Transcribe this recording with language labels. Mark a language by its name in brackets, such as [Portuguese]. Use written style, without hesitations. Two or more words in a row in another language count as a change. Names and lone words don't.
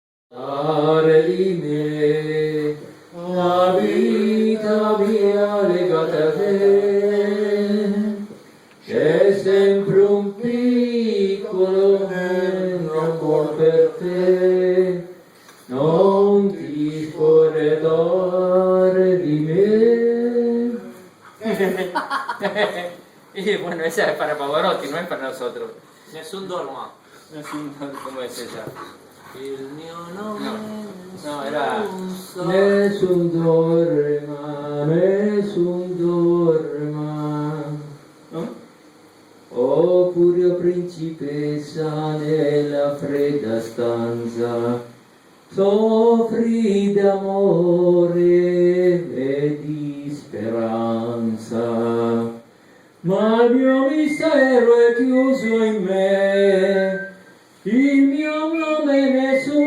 [Italian] Amare di me, la vita mia legata a te, c'è sempre un piccolo amor per te, non ti scordare di me. [Spanish] Y bueno, esa es para Pavarotti, no es para nosotros. [Italian] Nessun dorma. [Spanish] ¿Cómo es esa? [Italian] Il mio nome [Spanish] No, era... [Italian] Nessun dorma, nessun dorma. [Spanish] ¿No? [Italian] Oh pura principessa nella fredda stanza, soffri d'amore e di speranza, ma il mio mistero è chiuso in me, il mio nome nessun sa...